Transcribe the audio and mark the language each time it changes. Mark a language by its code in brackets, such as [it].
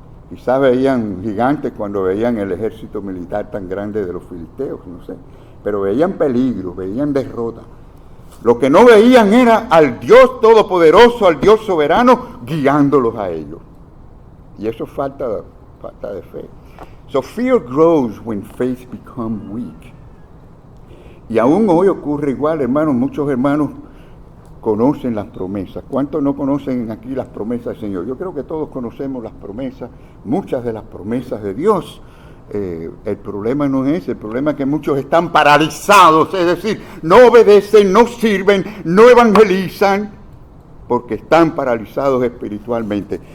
[es] Quizás veían gigantes cuando veían el ejército militar tan grande de los filisteos, no sé, pero veían peligro, veían derrota. Lo que no veían era al Dios todopoderoso, al Dios soberano, guiándolos a ellos. Y eso es falta de fe. [en] So fear grows when faith becomes weak. [es] Y aún hoy ocurre igual, hermanos. Muchos hermanos conocen las promesas. ¿Cuántos no conocen aquí las promesas del Señor? Yo creo que todos conocemos las promesas, muchas de las promesas de Dios. El problema no es ese, el problema es que muchos están paralizados, es decir, no obedecen, no sirven, no evangelizan, porque están paralizados espiritualmente.